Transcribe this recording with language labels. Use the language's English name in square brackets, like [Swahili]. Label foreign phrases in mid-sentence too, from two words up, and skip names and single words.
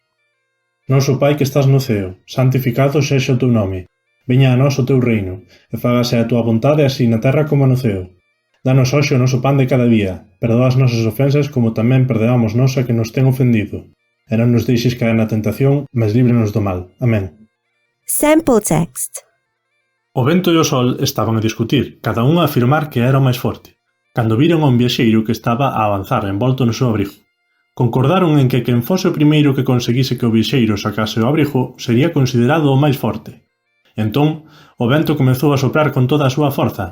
[Galician] Noso Pai que estás no ceo, santificado sexa o teu nome. Veña a nós o teu reino, e fágase a túa vontade así na terra como no ceo. Danos hoxe o noso pan de cada día, perdoa as nosas ofensas como tamén perdoamos nós a que nos ten ofendido. E non nos deixes caer na tentación, mas líbranos do mal. Amén. [English] Sample text. [Galician] O vento e o sol estaban a discutir, cada un a afirmar que era o máis forte, cando viron a un viaxeiro que estaba a avanzar envolto no seu abrigo. Concordaron en que quen fose o primeiro que conseguise que o viaxeiro sacase o abrigo sería considerado o máis forte. Entón, o vento comezou a soprar con toda a súa forza.